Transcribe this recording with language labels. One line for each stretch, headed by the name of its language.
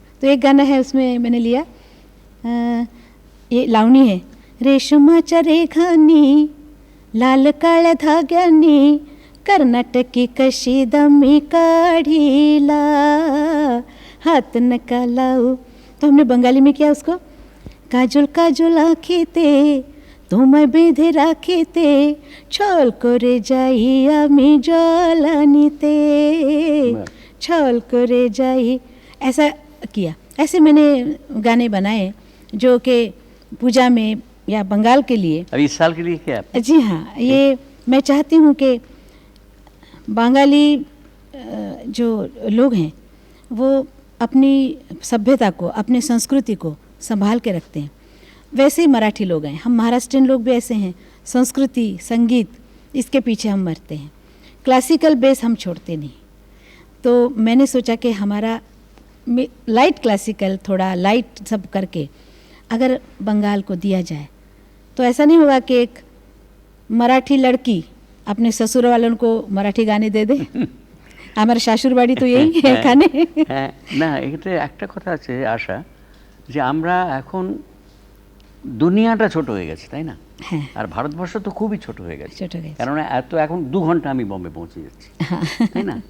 Hindi: तो एक गाना है उसमें मैंने लिया, ये लावणी है।
Marathi: रेशमाच्या रेखांनी लाल काळ्या धाग्यांनी कर्नाटकी कशी दमी काढीला हात नका लावू।
Hindi: तो हमने बंगाली में किया उसको,
Bangla: काजल काजल आँखी ते तुम्हें बेঁধে রাখিতে ছল করে যাই
Hindi: আমি জলানিতে ছল করে যাই, ऐसा किया। ऐसे मैंने गाने बनाए जो कि पूजा में या बंगाल के लिए। अभी इस साल के लिए क्या? जी हाँ, ये मैं चाहती हूँ कि बंगाली जो लोग हैं वो अपनी सभ्यता को, अपनी संस्कृति को संभाल के रखते हैं, वैसे ही मराठी लोग हैं। हम महाराष्ट्रियन लोग भी ऐसे हैं, संस्कृति संगीत इसके पीछे हम मरते हैं, क्लासिकल बेस हम छोड़ते नहीं। तो मैंने सोचा कि हमारा लाइट क्लासिकल, थोड़ा लाइट सब करके अगर बंगाल को दिया जाए तो ऐसा नहीं होगा कि एक मराठी लड़की अपने ससुर वालों को मराठी गाने दे दे। हमारे
Bangla: शाশুর বাড়ি তো এই এখানে। হ্যাঁ, না এটা একটা কথা আছে আশা, যে আমরা এখন দুনিয়াটা ছোট হয়ে গেছে, তাই না? হ্যাঁ, আর ভারতবর্ষ তো খুবই ছোট হয়ে গেছে, ছোট হয়ে গেছে। কেননা এখন 2 ঘন্টা আমি বম্বে পৌঁছে যাচ্ছি, তাই না?